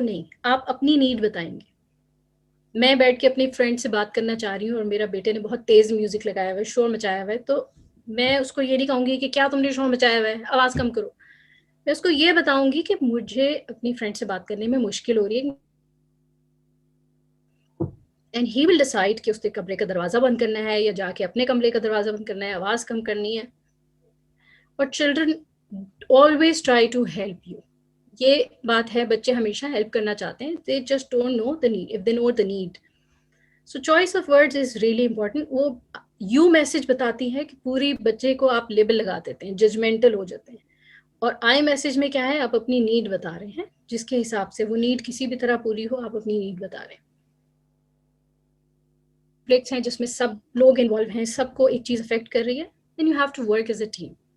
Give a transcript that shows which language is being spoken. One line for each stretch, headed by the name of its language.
Urdu: نہیں, آپ اپنی نیڈ بتائیں گے. میں بیٹھ کے اپنی فرینڈ سے بات کرنا چاہ رہی ہوں اور میرا بیٹے نے بہت تیز میوزک لگایا ہوا ہے, شور مچایا ہوا ہے, تو میں اس کو یہ نہیں کہوں گی کہ کیا تم نے شور مچایا ہوا ہے, آواز کم کرو. میں اس کو یہ بتاؤں گی کہ مجھے اپنی فرینڈ سے بات کرنے میں مشکل ہو رہی ہے,
English: and he will decide
Urdu: کہ اس کے کمرے کا دروازہ بند کرنا ہے یا جا کے اپنے کمرے کا دروازہ بند کرنا ہے, آواز کم کرنی ہے. اور children
English: always try to help you.
Urdu: یہ بات ہے, بچے ہمیشہ ہیلپ کرنا چاہتے ہیں,
English: they just don't know the need. If they know the need, so choice of words is really important.
Urdu: وہ یو میسج بتاتی ہے کہ پوری بچے کو آپ لیبل لگا دیتے ہیں, ججمنٹل ہو جاتے ہیں. اور آئی میسج میں کیا ہے, آپ اپنی نیڈ بتا رہے ہیں, جس کے حساب سے وہ نیڈ کسی بھی طرح پوری ہو, آپ اپنی نیڈ بتا رہے ہیں. کانفلکٹس ہیں جس میں سب لوگ انوالو ہیں, سب کو ایک چیز افیکٹ کر رہی ہے,
English: Then you have to work as a team.